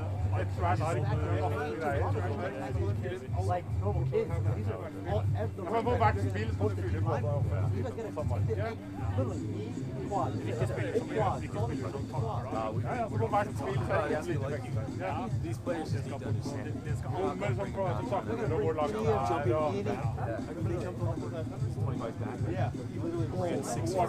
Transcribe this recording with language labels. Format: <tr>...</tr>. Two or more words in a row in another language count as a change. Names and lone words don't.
<en>like normal kids. These are all</en> <no>Gå back til bilen, så du fyller på.</no> <en>These players just need to understand. Yeah, he literally ran 6 yards.</en>